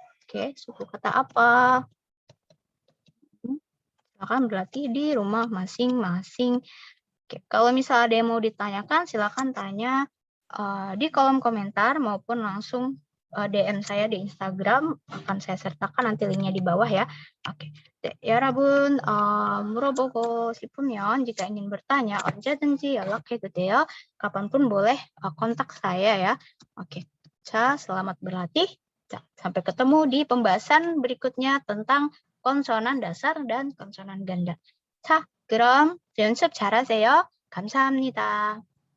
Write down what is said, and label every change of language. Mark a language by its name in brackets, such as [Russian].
[Indonesian] Oke, suku kata apa. Silakan berlatih di rumah masing-masing. Oke, kalau misalnya ada yang mau ditanyakan, silakan tanya di kolom komentar maupun langsung DM saya di Instagram. Akan saya sertakan nanti linknya di bawah ya. Oke. [Korean] 여러분, 물어보고 싶으면 [Indonesian] jika ingin bertanya, [Korean] 언제든지 연락해도 돼요. [Indonesian] Kapanpun boleh kontak saya ya. Oke. 자, selamat berlatih. Sampai ketemu di pembahasan berikutnya tentang konsonan dasar dan konsonan ganda. [Korean] 자, 그럼 연습 잘하세요. 감사합니다.